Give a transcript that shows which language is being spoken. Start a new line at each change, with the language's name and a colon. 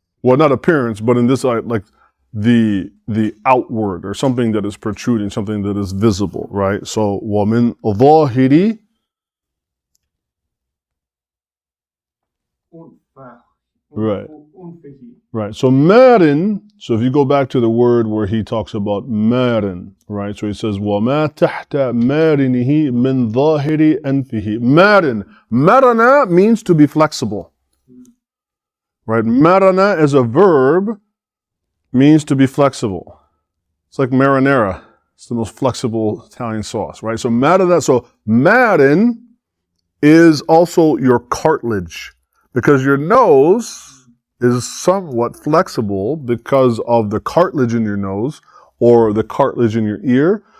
English: Well, not appearance, but in this, like the outward, or something that is protruding, something that is visible, right?
Arabic: So, وَمِن ظَاهِرِ.
English: Right. Right. So marin, so if you go back to the word where he talks about marin, right? So he says,
Arabic: وَمَا تَحْتَ مَارِنِهِ مِنْ ظَاهِرِ أَنْفِهِ.
English: Marin. Marana means to be flexible. Right? Marana is a verb, means to be flexible. It's like marinara. It's the most flexible Italian sauce, right? So marin is also your cartilage, because your nose is somewhat flexible because of the cartilage in your nose or the cartilage in your ear.